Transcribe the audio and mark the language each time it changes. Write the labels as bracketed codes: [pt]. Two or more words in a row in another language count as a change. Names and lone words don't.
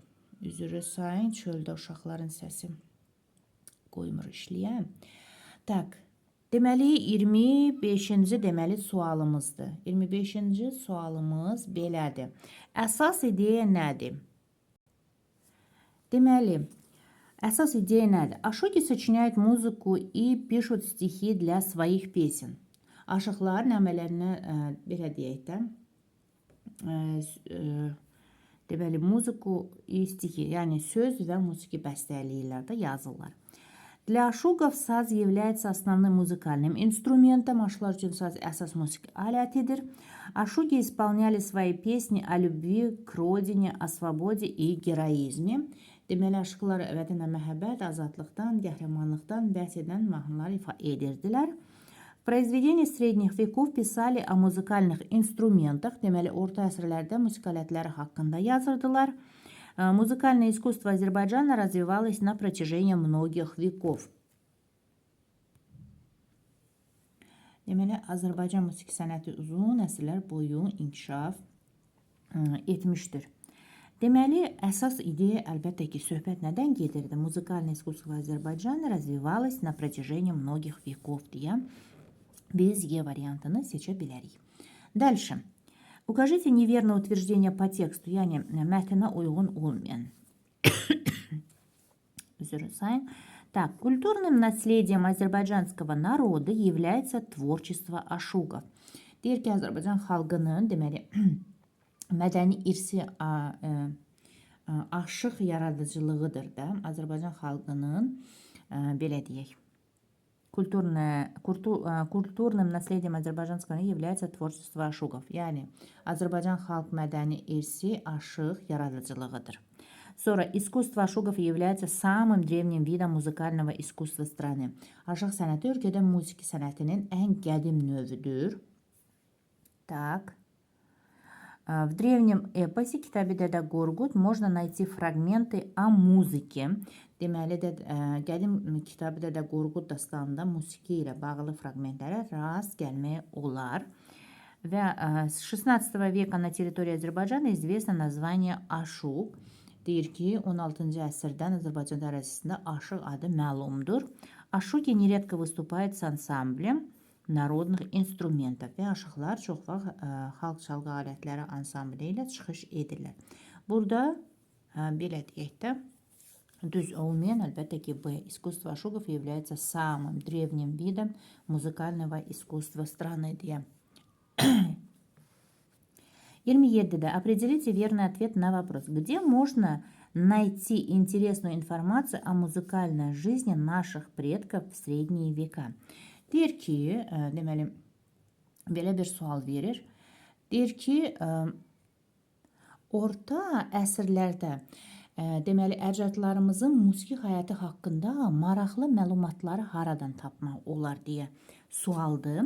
[az] Üzrü sayın, çöldə uşaqların səsi qoymur işləyəm. Tak, deməli 25-ci deməli sualımızdır. 25-ci sualımız belədir. Əsas ideya nədir? Deməli, Əsas ideya nədir? [ru] Aşoki сочиняют muzıku и пишут стихи для своих песен. [az] Aşıqlar nəmələrinə belə deyək də, deməli, [ru] музыку и стихи, [az] yəni söz və musiqi bəstələyirlər də, yazırlar. [ru] Для ашугов saz является основным музыкальным инструментом. [az] Aşıqlar üçün saz əsas musiqi alətidir. [ru] Ашуги исполняли свои песни о любви к родине, о свободе и героизме. [az] Deməli, aşıqlar vətənə məhəbbət, azadlıqdan, qəhrəmanlıqdan bəhs edən mahnılar ifadə edirdilər. [ru] В произведении средних веков писали о музыкальных инструментах. [az] Deməli, orta əsrlərdə musiqi alətləri haqqında yazırdılar. [ru] Музыкальное искусство Азербайджана развивалось на протяжении многих веков. [az] Deməli, Azərbaycan musiqi sənəti uzun əsrlər boyu inkişaf etmişdir. Deməli, əsas ideya əlbəttə ki, söhbət nədən gedirdi? [ru] Музыкальное искусство Азербайджана развивалось на протяжении многих веков [az] deyə biz E variantını seçə bilərik. [ru] Дальше. Укажите неверное утверждение по тексту, [az] yəni mətnə uyğun olmayan. Üzr sayın. [ru] Так, культурным наследием азербайджанского народа является tворчество ашугов. [az] Deyir ki, Azərbaycan xalqının, deməli, mədəni irsi aşıq yaradıcılığıdır da. Azərbaycan xalqının, belə deyək, [ru] культурным наследием азербайджанского народа является tворчество ашугов. [az] Yəni, Azərbaycan xalq mədəni irsi aşıq yaradıcılığıdır. Sonra, [ru] искусство ашугов является самым древним видом музыкального искусства страны. [az] Aşıq sənəti ölkədə musiqi sənətinin ən qədim növüdür. [ru] Так. В древнем эпосе Китабе Деда Горгут можно найти фрагменты о музыке. [az] Deməli, qədim Kitabi Dedə Qorqud dastanında musiqi ilə bağlı fragmentlərə rast gəlmək olar. [ru] Və 16 века на территории Азербайджана известно название Ашуq. [az] Deyir ki, 16-cı əsrdən Azərbaycan ərazisində Aşıq adı məlumdur. [ru] Aşuqi нередко выступает с ансамблем народных инструментов. [az] Və aşıqlar çox vaxt xalq çalğı alətləri ansambli ilə çıxış edirlər. Burada belə deyək də, düz olmayan, əlbəttə ki, B. [ru] Искусство ашугов является самым древним видом музыкального искусства страны deyə. 27-də определите верный ответ на вопрос. Где можно найти интересную информацию о музыкальной жизни наших предков в средние века? [az] Deyir ki, deməli, belə bir sual verir. Deyir ki, orta əsrlərdə, deməli, əcdadlarımızın musiqi həyatı haqqında maraqlı məlumatları haradan tapmaq olar deyə sualdır.